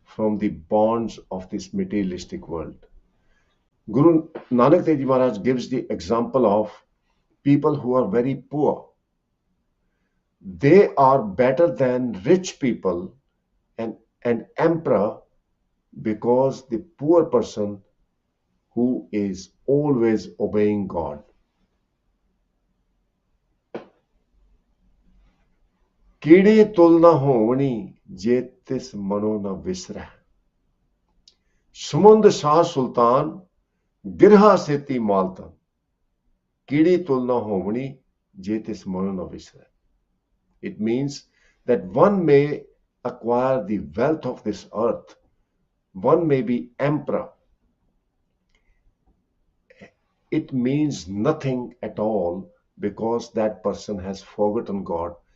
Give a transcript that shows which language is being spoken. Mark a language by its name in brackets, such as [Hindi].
[English] from the bonds of this materialistic world. Guru Nanak Dev Ji Maharaj gives the example of people who are very poor. They are better than rich people and an emperor, because the poor person who is always obeying God. [Punjabi] ਕੀੜੇ ਤੁਲ ਨਾ ਹੋਵਣੀ ਜੇ ਤਿਸ ਮਨੋ ਨਾ ਵਿਸਰੈ, ਸਮੁੰਦ ਸ਼ਾਹ ਸੁਲਤਾਨ ਗਿਰਹਾ ਸੇਤੀ ਮਾਲਤਨ। ਕੀੜੀ ਤੁਲ ਨਾ ਹੋਵਣੀ ਜੇ ਤਿਸ ਮਨੋ ਨਾ ਵਿਸਰੈ. [English] It means that one may acquire the wealth of this earth, one may be emperor. It means nothing at all because that person has forgotten God.